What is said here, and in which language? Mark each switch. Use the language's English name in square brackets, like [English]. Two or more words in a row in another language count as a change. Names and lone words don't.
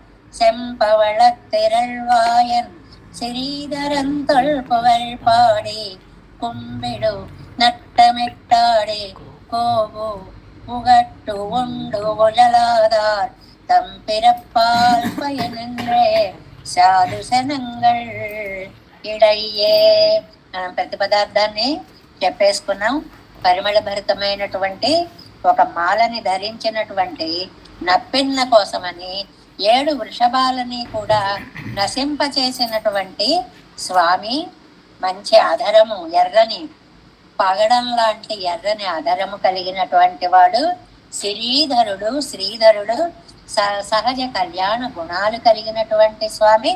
[Tamil] செம்பவளத்திரள்வாயன் சிறீதரன் தொல்புகழ் பாடி கும்பிடு நட்டமிட்டாடி கோவு புகட்டு உண்டு உழலாதார் தம் பிறப்பால் பயனென்றே சாது சனங்கள் இடையே. [Telugu] మనం ప్రతి పదార్థాన్ని చెప్పేసుకున్నాం. పరిమళ భరితమైనటువంటి ఒక మాలని ధరించినటువంటి నప్పిన్న కోసమని 7 వృషభాలని కూడా నశింపచేసినటువంటి స్వామి, మంచి అధరము, ఎర్రని పగడం లాంటి ఎర్రని అధరము కలిగినటువంటి వాడు, శ్రీధరుడు, శ్రీధరుడు, సహజ కళ్యాణ గుణాలు కలిగినటువంటి స్వామి.